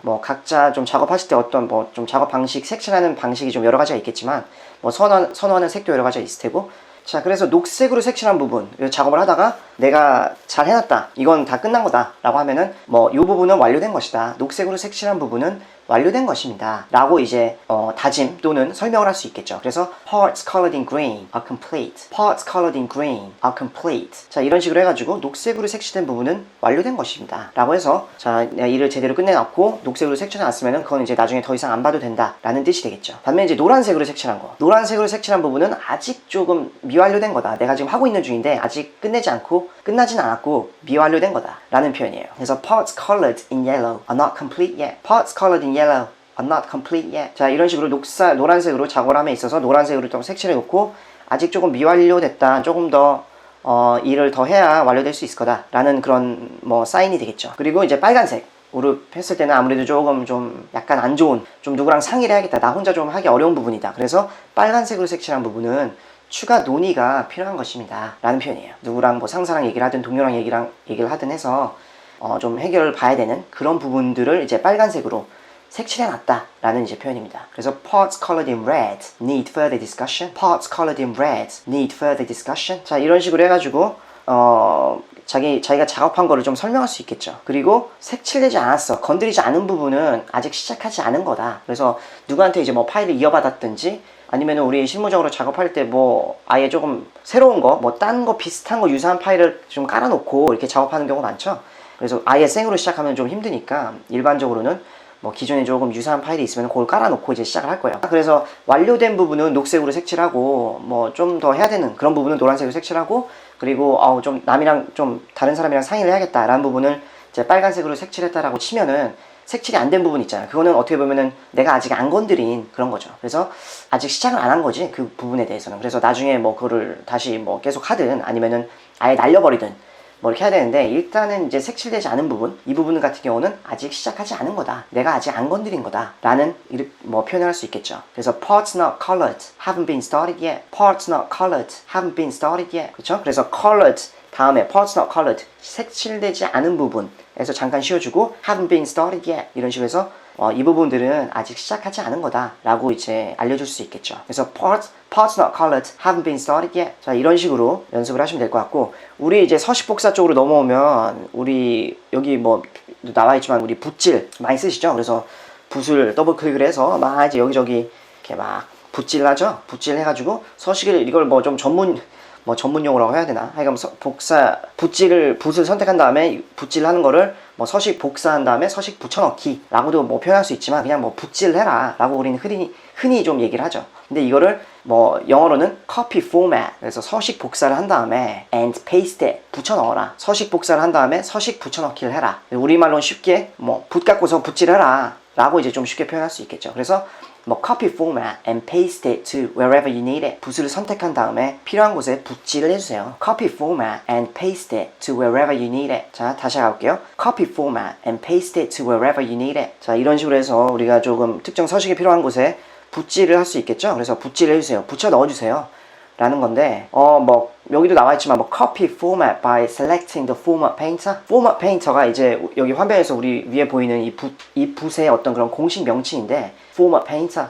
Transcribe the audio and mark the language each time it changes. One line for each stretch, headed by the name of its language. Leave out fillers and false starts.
Korean: 뭐 각자 좀 작업하실 때 어떤 뭐 좀 작업 방식, 색칠하는 방식이 좀 여러 가지가 있겠지만, 뭐 선호하는 색도 여러 가지가 있을 테고, 자, 그래서 녹색으로 색칠한 부분, 작업을 하다가 내가 잘 해놨다, 이건 다 끝난 거다 라고 하면은 뭐 이 부분은 완료된 것이다, 녹색으로 색칠한 부분은 완료된 것입니다 라고 이제 다짐 또는 설명을 할 수 있겠죠.
English: 그래서 parts colored in green are complete, parts colored in green are complete.
Korean: 자, 이런 식으로 해가지고 녹색으로 색칠된 부분은 완료된 것입니다 라고 해서, 자, 내가 일을 제대로 끝내놨고 녹색으로 색칠해놨으면은 그건 이제 나중에 더 이상 안 봐도 된다 라는 뜻이 되겠죠. 반면에 이제 노란색으로 색칠한 거, 노란색으로 색칠한 부분은 아직 조금 미완료된 거다, 내가 지금 하고 있는 중인데 아직 끝나진 않았고 미완료된 거다 라는 표현이에요.
English: 그래서 parts colored in yellow are not complete yet, parts colored in yellow are not complete yet.
Korean: 자, 이런 식으로 노란색으로 작업함에 있어서 노란색으로 좀 색칠해 놓고 아직 조금 미완료됐다, 조금 더 일을 더 해야 완료될 수 있을 거다 라는 그런 뭐 사인이 되겠죠. 그리고 이제 빨간색 으로 했을 때는 아무래도 조금 좀 약간 안 좋은, 좀 누구랑 상의를 해야겠다, 나 혼자 좀 하기 어려운 부분이다, 그래서 빨간색으로 색칠한 부분은 추가 논의가 필요한 것입니다 라는 표현이에요. 누구랑 뭐 상사랑 얘기를 하든 동료랑 얘기를 하든 해서 좀 해결을 봐야 되는 그런 부분들을 이제 빨간색으로 색칠해놨다 라는 이제 표현입니다.
English: 그래서 parts colored in red need further discussion, parts colored in red need further discussion.
Korean: 자, 이런 식으로 해가지고 자기가 작업한 거를 좀 설명할 수 있겠죠. 그리고 색칠되지 않았어, 건드리지 않은 부분은 아직 시작하지 않은 거다. 그래서 누구한테 이제 뭐 파일을 이어받았든지, 아니면 우리 실무적으로 작업할 때 뭐 아예 조금 새로운 거, 뭐 딴 거 비슷한 거 유사한 파일을 좀 깔아놓고 이렇게 작업하는 경우가 많죠. 그래서 아예 생으로 시작하면 좀 힘드니까 일반적으로는 뭐 기존에 조금 유사한 파일이 있으면 그걸 깔아놓고 이제 시작을 할 거예요. 그래서 완료된 부분은 녹색으로 색칠하고, 뭐 좀 더 해야 되는 그런 부분은 노란색으로 색칠하고, 그리고 좀 남이랑 좀 다른 사람이랑 상의를 해야겠다라는 부분을 이제 빨간색으로 색칠했다라고 치면은 색칠이 안 된 부분 있잖아요. 그거는 어떻게 보면은 내가 아직 안 건드린 그런 거죠. 그래서 아직 시작을 안 한 거지, 그 부분에 대해서는. 그래서 나중에 뭐 그거를 다시 뭐 계속 하든 아니면은 아예 날려버리든 뭐 이렇게 해야 되는데, 일단은 이제 색칠되지 않은 부분, 이 부분 같은 경우는 아직 시작하지 않은 거다, 내가 아직 안 건드린 거다 라는 뭐 표현을 할 수 있겠죠.
English: 그래서 parts not colored haven't been started yet. parts not colored haven't been started yet.
Korean: 그렇죠? 그래서 colored 다음에
English: parts not colored,
Korean: 색칠되지 않은 부분에서 잠깐 씌워주고
English: haven't been started yet,
Korean: 이런 식으로 해서 이 부분들은 아직 시작하지 않은 거다 라고 이제 알려줄 수 있겠죠.
English: 그래서 parts not colored haven't been started yet.
Korean: 자, 이런 식으로 연습을 하시면 될 것 같고, 우리 이제 서식복사 쪽으로 넘어오면, 우리 여기 뭐 나와있지만 우리 붓질 많이 쓰시죠. 그래서 붓을 더블 클릭을 해서 막 이제 여기저기 이렇게 막 붓질 하죠. 붓질 해가지고 서식을, 이걸 뭐 좀 전문 용어라고 해야 되나? 하여간 붓을 선택한 다음에 붓질 하는 거를 뭐 서식 복사한 다음에 서식 붙여넣기 라고도 뭐 표현할 수 있지만, 그냥 뭐 붓질 해라 라고 우리는 흔히 좀 얘기를 하죠. 근데 이거를 뭐 영어로는
English: copy format,
Korean: 그래서 서식 복사를 한 다음에
English: and paste it,
Korean: 붙여넣어라. 서식 복사를 한 다음에 서식 붙여넣기를 해라. 우리말로는 쉽게 뭐 붓 갖고서 붓질해라 라고 이제 좀 쉽게 표현할 수 있겠죠.
English: 그래서 뭐 copy format and paste it to wherever you need it.
Korean: 붓을 선택한 다음에 필요한 곳에 붓질을 해주세요.
English: copy format and paste it to wherever you need it.
Korean: 자, 다시 가볼게요.
English: copy format and paste it to wherever you need it.
Korean: 자, 이런 식으로 해서 우리가 조금 특정 서식이 필요한 곳에 붓질을 할 수 있겠죠. 그래서 붓질을 해주세요. 붙여 넣어주세요 라는 건데, 뭐 여기도 나와있지만 뭐
English: copy format by selecting the format painter.
Korean: format painter가 이제 여기 화면에서 우리 위에 보이는 이 붓의 어떤 그런 공식 명칭인데, format painter.